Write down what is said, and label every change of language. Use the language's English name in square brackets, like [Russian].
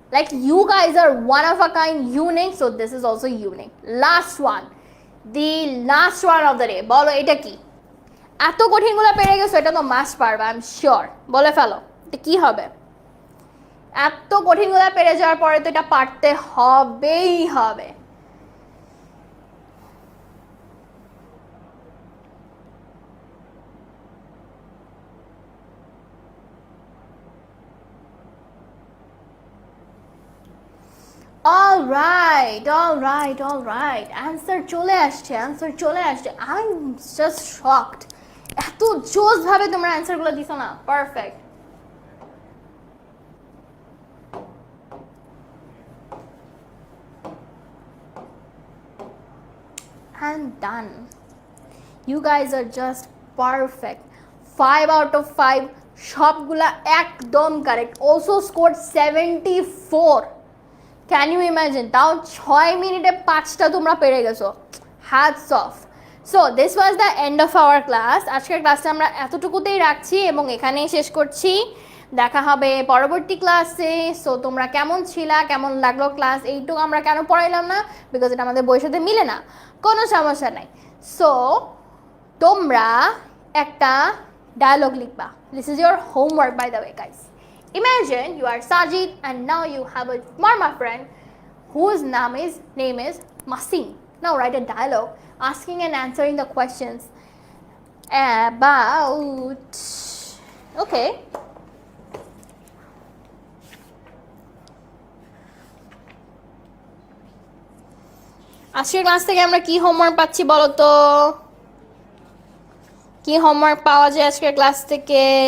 [English] Like you guys are one of a kind, unique, so this is also unique. Last one. The last one of the day. [Bangla] বলো এটা কি? এত কঠিনগুলো পেরে গেছো, এটা তো মাস্ট পারবে, আই এম শিওর। বলে ফেলো, এটা কি হবে? এত কঠিনগুলো পেরে যাওয়ার পরে তো এটা পারতে হবেই হবে। [English] All right, all right, all right. Answer [Bangla] চলে আসছে, [English] answer চলে আসছে। I'm just shocked. [Bangla] এত জোস ভাবে তোমরা অ্যানসার গুলো দিছো না, perfect. [English] And done. You guys are just perfect. 5 out of 5, [Bangla] সবগুলা একদম [English] Correct. Also scored 74. Can you imagine, [Bangla] তাও 6 মিনিটে 5টা তোমরা পেরে গেছো, [English] Hats off. So this was the end of our class. [Bangla] আজকের ক্লাসটা আমরা এতটুকুতেই রাখছি এবং এখানেই শেষ করছি। দেখা হবে পরবর্তী ক্লাসে। সো তোমরা কেমন ছিলা, কেমন লাগলো ক্লাস, এইটুকু আমরা কেন পড়াইলাম না, বিকজ এটা আমাদের বইয়ের সাথে মিলে না, কোনো সমস্যা নাই। [English] so [Bangla] তোমরা একটা ডায়লগ লিখবা, [English] This is your homework by the way guys. Imagine you are Sajid and now you have a Marma friend whose name is Masin. Now write a dialogue asking and answering the questions about, okay, [Bangla] আজকের class থেকে আমরা কি homework পাচ্ছি বলো তো, কি homework পাওয়া যায় আজকের ক্লাস থেকে?